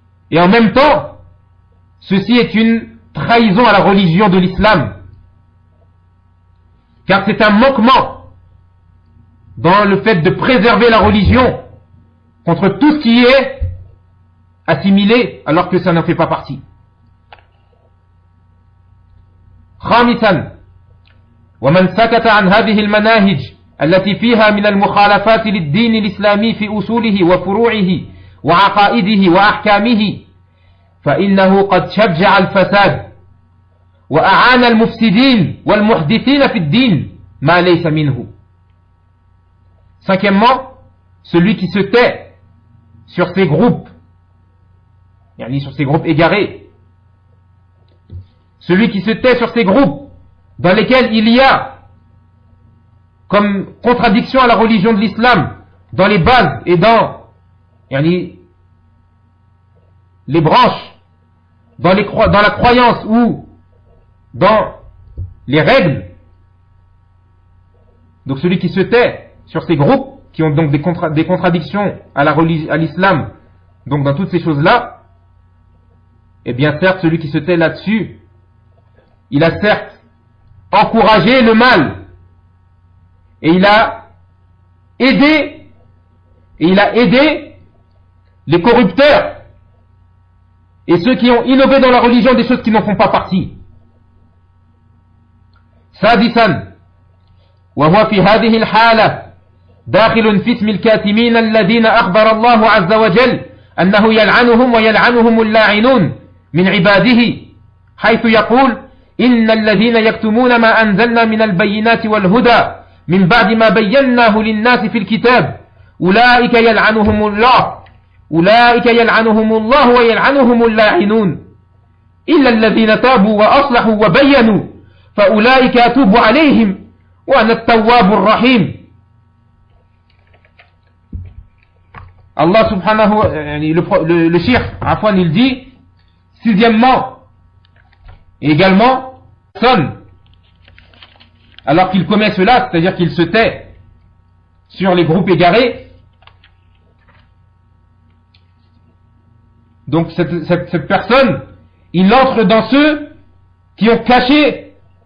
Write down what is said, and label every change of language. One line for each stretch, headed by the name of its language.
French: Et en même temps, ceci est une trahison à la religion de l'islam. Car c'est un manquement dans le fait de préserver la religion contre tout ce qui est assimilé alors que ça n'en fait pas partie.
Arabic: Khamisan, wa man sakata an hadhihi al-manahij التي فيها من المخالفات للدين الإسلامي في أصوله وفروعه وعقائده وأحكامه فإنه قد شجع الفساد وأعان المفسدين والمحدثين في الدين ما ليس منه.
French: Cinquièmement, celui qui se tait sur ces groupes, يعني sur ces groupes égarés, celui qui se tait sur ces groupes dans lesquels il y a comme contradiction à la religion de l'islam, dans les bases et dans les branches, dans la croyance ou dans les règles. Donc celui qui se tait sur ces groupes, qui ont donc des contradictions à la religion, à l'islam, donc dans toutes ces choses-là, eh bien certes, celui qui se tait là-dessus, il a certes encouragé le mal. Et il a aidé, les corrupteurs et ceux qui ont innové dans la religion des choses qui n'en font pas partie.
Arabic: سادسا وهو في هذه الحالة داخل في اسم الكاتمين الذين أخبر الله عز وجل أنه يلعنهم ويلعنهم اللاعنون من عباده حيث يقول إن الذين يكتمون ما أنزلنا من البينات والهدى من بعد ما بيناه للناس في الكتاب أولئك يلعنهم الله أولئك يلعنهم الله ويلعنهم اللاعنون إلا الذين تابوا وأصلحوا وبينوا فأولئك أتوب عليهم وأنا التواب الرحيم.
French: Allah subhanahu le shir, Afwan, il dit, sixièmement, également, personne, alors qu'il commet cela, c'est-à-dire qu'il se tait sur les groupes égarés, donc cette personne, il entre dans ceux qui ont caché,